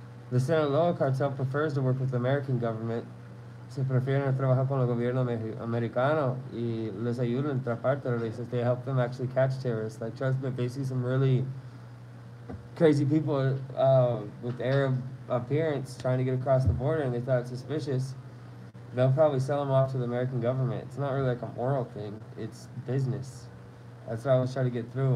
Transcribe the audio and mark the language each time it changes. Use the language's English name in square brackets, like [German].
[English] The Sinaloa cartel prefers to work with the American government. [Spanish] Se prefieren trabajar con el gobierno americano y les ayudan a atrapar terroristas. [English] They help them actually catch terrorists. Like, trust me, if they see some really crazy people with Arab appearance trying to get across the border and they thought it's suspicious, they'll probably sell them off to the American government. It's not really like a moral thing. It's business. That's what I was trying to get through.